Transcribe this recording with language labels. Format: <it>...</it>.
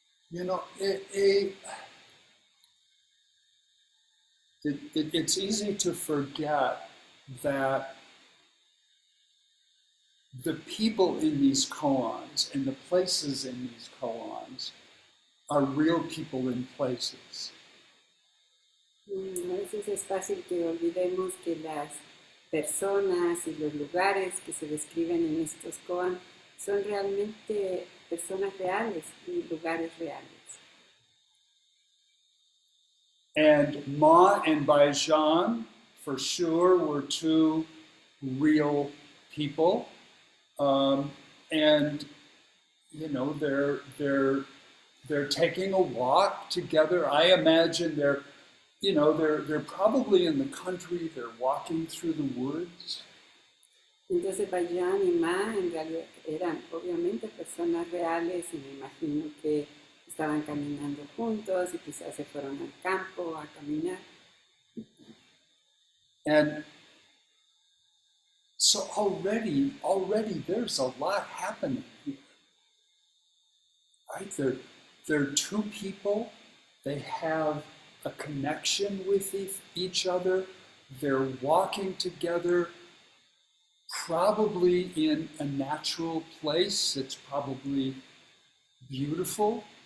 <en>You know, it's easy to forget that the people in these koans and the places in these koans are real people in places.</en> <es>A veces es fácil que olvidemos que las personas y los lugares que se describen en estos koan son realmente personas reales y lugares reales.</es> <en>And Ma and Baijan, for sure, were two real people. And, you know, they're taking a walk together. I imagine they're probably in the country, they're walking through the woods.</en> <es>Entonces Baijan y Ma en realidad eran obviamente personas reales y me imagino que estaban caminando juntos y quizás se fueron al campo a caminar.</es> <en>And so already there's a lot happening here. Right? They're two people, they have a connection with each other, they're walking together, probably in a natural place, it's probably beautiful.</en>